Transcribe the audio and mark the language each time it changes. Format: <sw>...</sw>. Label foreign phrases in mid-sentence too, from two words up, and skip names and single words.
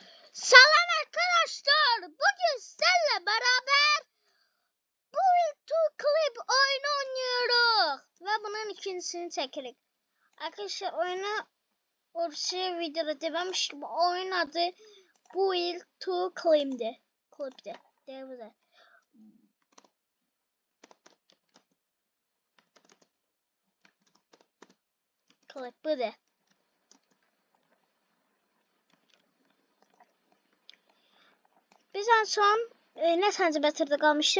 <tr>Selam arkadaşlar. Bugün sizlerle beraber Build to Clip oyunu oynuyoruz. Ve bunun ikincisini çekelim. Arkadaşlar oyunu orijinal videoda dememiş gibi oyun adı Build to Clip'di. Clip'di. Devre. Clip bu da.</tr> <az>Biz en son neçənci metrdə qalmışdıq?</az>